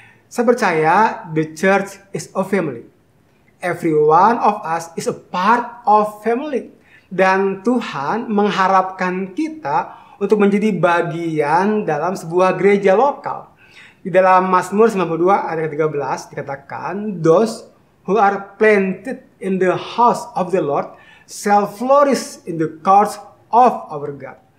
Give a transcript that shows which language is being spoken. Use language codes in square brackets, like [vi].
[id] Saya percaya [en] the church is a family. Every one of us is a part of family. [id] Dan Tuhan mengharapkan kita untuk menjadi bagian dalam sebuah gereja lokal. Di dalam Mazmur 92 ayat 13 dikatakan, [en] those who are planted in the house of the Lord shall flourish in the courts of our God.